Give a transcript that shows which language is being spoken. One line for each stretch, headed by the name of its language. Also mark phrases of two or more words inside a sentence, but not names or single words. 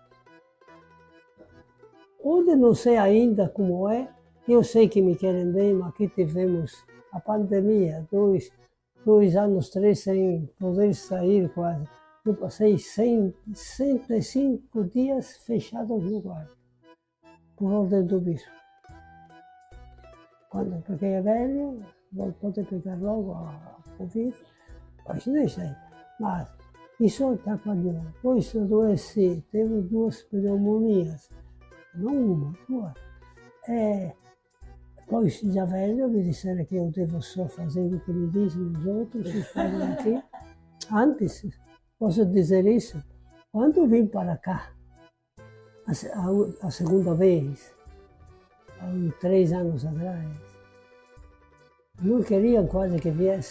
Portuguese: Onde não sei ainda como é, eu sei que me querem bem, mas aqui tivemos a pandemia, 2 anos, 3 sem poder sair quase. Eu passei 105 dias fechados no quarto, por ordem do bispo.
Italian: Perché è velho, potete
Portuguese: pegar logo a Covid,
Italian: poi non sei.
Portuguese: Ma i suoi trapalhões, poi se adoeci, teve 2 pneumonias, não uma, 2. Poi já velho me disseram que eu devo só fazer o que me dizem os outros, os pais aqui. Antes, posso dizer isso, quando vim para cá, a segunda vez, há 3 anos atrás, não queriam quase que viesse.